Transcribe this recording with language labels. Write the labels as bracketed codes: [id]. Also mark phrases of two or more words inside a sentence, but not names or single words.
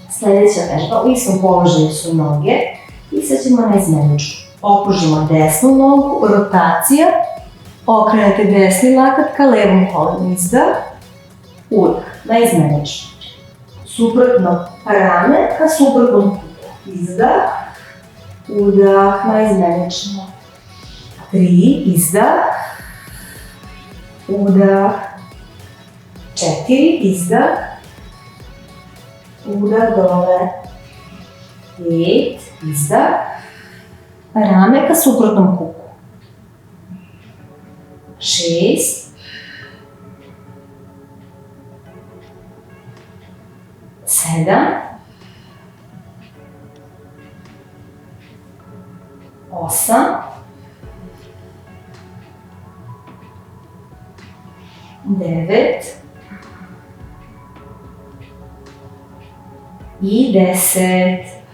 [sr] Sljedeća vežba, u istom položaju su noge i sad ćemo na izmeničku. Okružimo desnu nogu, rotacija, okrenete desni lakat ka levom kolenu, izdah, udah, na izmeničku. Suprotno rame ka suprotnom kutu, izdah, udah, na izmenično. 3, izdah, udah, 4, izdah, udah dole, 5, izdah, rame ka suprotnom kuku, 6, 7, 8, 9 i 10.